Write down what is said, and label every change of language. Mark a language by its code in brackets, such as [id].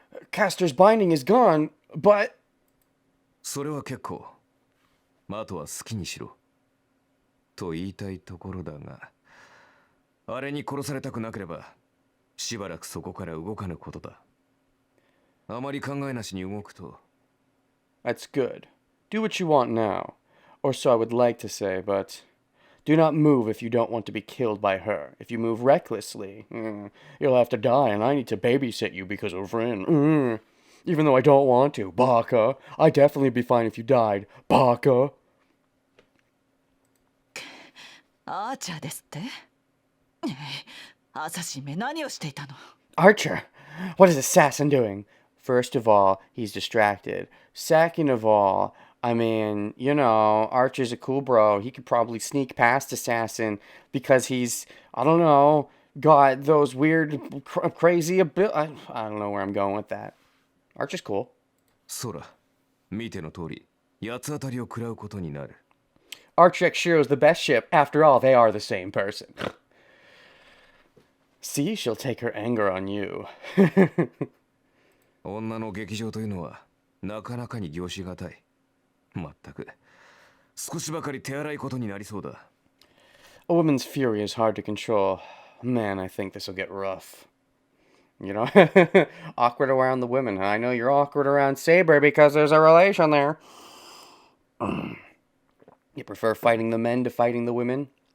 [en] Castor's binding is gone, but... [ja] それは結構。あとは好きにしろ。と言いたいところだが、あれに殺されたくなければ、しばらくそこから動かぬことだ。あまり考えなしに動くと。 [en] That's good. Do what you want now. Or so I would like to say, but... Do not move if you don't want to be killed by her. If you move recklessly, you'll have to die, and I need to babysit you because of Rin. Even though I don't want to. Baka. I'd definitely be fine if you died. Baka. [ja] アーチャーですって？アサシンめ何をしていたの？ [en] Archer! What is Assassin doing? First of all, he's distracted. Second of all, I mean, you know, Archer's a cool bro. He could probably sneak past Assassin because he's, I don't know, got those weird, crazy abilities. I don't know where I'm going with that. Archer's cool. [ja] そら、見ての通り、八つ当たりを食らうことになる。 [en] Archer X Shiro's the best ship. After all, they are the same person. See, she'll take her anger on you. [ja] 女の劇場というのは、なかなかに凝しがたい。まったく、少しばかり手荒いことになりそうだ。 [en] A woman's fury is hard to control. Man, I think this'll get rough. You know, awkward around the women. I know you're awkward around Saber because there's a relation there. You prefer fighting the men to fighting the women?